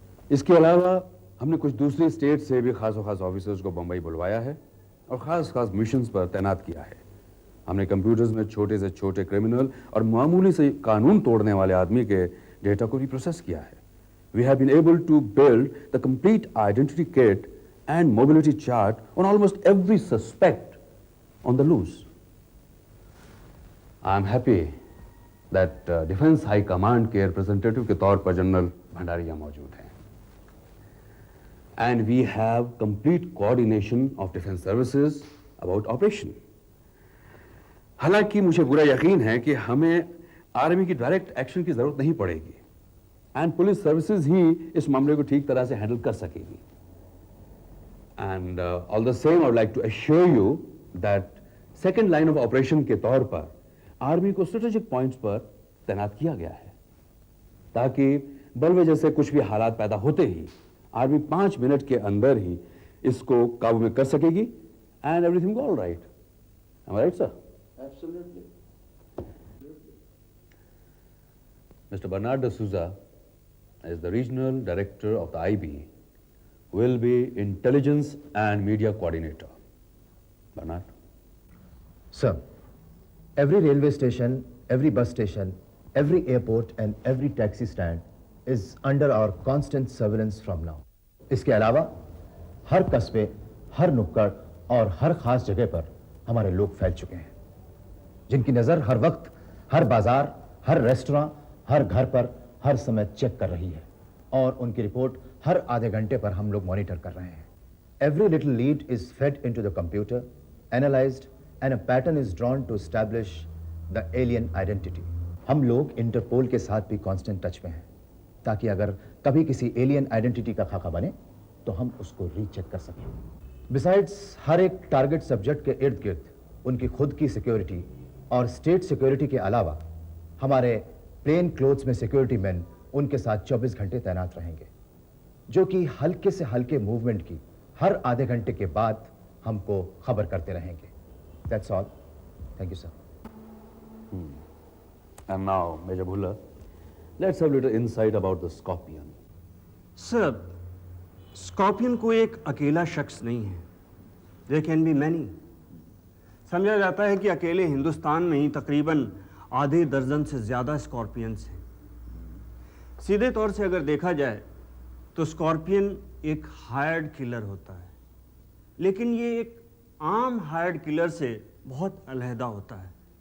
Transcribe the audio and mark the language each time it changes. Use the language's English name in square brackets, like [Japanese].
[Hindi] इसके अलावा हमने कुछ दूसरी स्टेट से भी खास ऑफिसर्स को बंबई बुलवाया है और खास मिशंस पर तैनात किया है। हमने कंप्यूटर्स में छोटे से छोटे क्रिमिनल और मामूली से कानून तोड़ने वाले आदमी के डेटा को भी प्रोसेस किया है। [English] We have been able to build the complete identity kit and mobility chart on almost every suspect on the loose. [Hindi] I am happy that Defense High Command के representative के तौर पर जनरल भंडारी यहाँ मौजूद हैं। [English] And we have complete coordination of defense services about operation. [Hindi] हालांकि मुझे पूरा यकीन है कि हमें आर्मी की डायरेक्ट एक्शन की जरूरत नहीं पड़ेगी एंड पुलिस सर्विसेज ही इस मामले को ठीक तरह से हैंडल कर सकेगी। And all the same I would like to assure you that second line of operation के तौर पर आर्मी को स्ट्रेटेजिक पॉइंट्स पर तैनात किया गया है ताकि बलवजह से कुछ भी हालात पैदा होते ही आर्मी 5 मिनट के अंदर ही इसको काबू में कर सकेगी and everything all right. [English] Am I right sir? Absolutely. Mr. Bernard D'Souza, as the regional director of the IB, will be intelligence and media coordinator. Bernard? Sir, every railway station, every bus station, every airport and every taxi stand is under our constant surveillance from now. [Hindi] इसके अलावा हर कस्बे, हर नुक्कड़ और हर खास जगह पर हमारे लोग फैल चुके हैं, जिनकी नजर हर वक्त, हर बाजार, हर रेस्टोरेंट, हर घर पर हर समय चेक कर रही है और उनकी रिपोर्ट हर आधे घंटे पर हम लोग मॉनिटर कर रहे हैं। [English] Every little lead is fed into the computer, analyzed, and a pattern is drawn to establish the alien identity. [Hindi] हम लोग इंटरपोल के साथ भी कांस्टेंट टच में हैं ताकि अगर कभी किसी एलियन आइडेंटिटी का खाका बने तो हम उसको रीचेक कर सकें। बिसाइड्स हर एक टारगेट सब्जेक्ट के इर्द गिर्द उनकी खुद की सिक्योरिटी और स्टेट सिक्योरिटी के अलावा हमारे प्लेन क्लोथ्स में सिक्योरिटी मैन उनके साथ 24 घंटे तैनात रहेंगे, जो कि हल्के से हल्के मूवमेंट की हर आधे घंटे के बाद हमको खबर करते रहेंगे। [English] That's all. Thank you, sir. And now, Major Bhullar, let's have a little insight about the Scorpion. [Hindi] Sir, Scorpion कोई एक अकेला शख्स नहीं है। [English] There can be many. [Hindi] समझा जाता है कि अकेले हिंदुस्तान में ही तकरीबन आधे दर्जन से ज़्यादा स्कॉर्पियंस हैं। सीधे तौर से अगर देखा जाए तो स्कॉर्पियन एक हायर्ड किलर होता है, लेकिन ये एक आम हायर्ड किलर से बहुत अलहदा होता है।